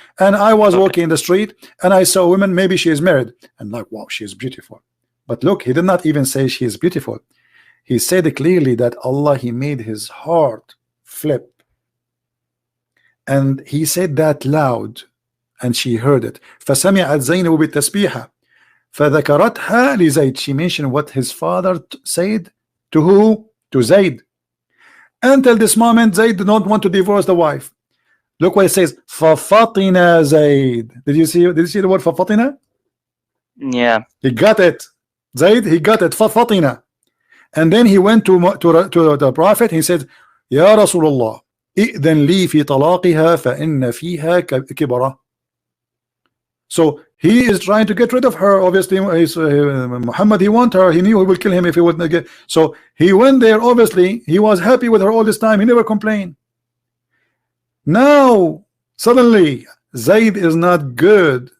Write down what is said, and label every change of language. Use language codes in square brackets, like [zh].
[en] And I was walking in the street and I saw a woman, maybe she is married, and like, wow, she is beautiful. But look, he did not even say she is beautiful. He said clearly that Allah, he made his heart flip. And he said that loud, and she heard it. [ar] فسمعت زينب بالتسبيحة فذكرتها لزيد. [en] She mentioned what his father said to who? To Zayd. Until this moment, Zayd did not want to divorce the wife. Look what it says. فَفَطِنَ Zayd. Did you see the word فَفَطِنَ? Yeah. He got it. Zayd, he got it. فَفَطِنَ. And then he went to the Prophet. He said, [ar] يا رسول الله إذن لي في طلاقها فإن فيها كبرة. [en] So he is trying to get rid of her. Obviously, Muhammad, he want her. He knew he would kill him if he wouldn't get. So he went there. Obviously, he was happy with her all this time. He never complained. Now suddenly, Zayd is not good.